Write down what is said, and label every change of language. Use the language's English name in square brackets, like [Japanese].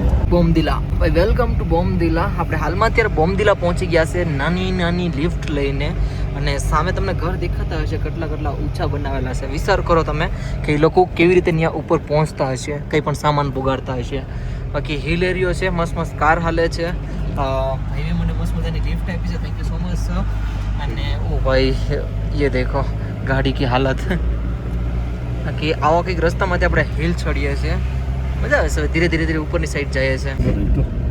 [Gujarati] બોમદિલા ભાઈ, welcome to બોમદિલા. આપણે હાલમાં અત્યારે બોમદિલા પહોંચી ગયા છે નાની નાની લિફ્ટ લઈને. અને સામે તમને ઘર દેખાતા હશે કેટલા કેટલા ઊંચા બનાવેલા છે. વિચાર કરો તમે કે એ લોકો કેવી રીતે ત્યાં ઉપર પહોંચતા હશે, કંઈ પણ સામાન પુગાડતા હશે. બાકી હિલ એરિયો છે, મસ્ત મસ્ત કાર હાલે છે. ભાઈએ મને મસ્ત મજાની લિફ્ટ આપી છે, [English] thank you so much [Gujarati] sir. અને ઓ ભાઈ [Hindi] ये देखो गाड़ी की हालत. [Gujarati] બાકી આવા કંઈક રસ્તામાંથી આપણે હિલ ચડીએ છીએ. મજા આવે છે. ધીરે ધીરે ધીરે ઉપરની સાઈડ જઈએ છીએ.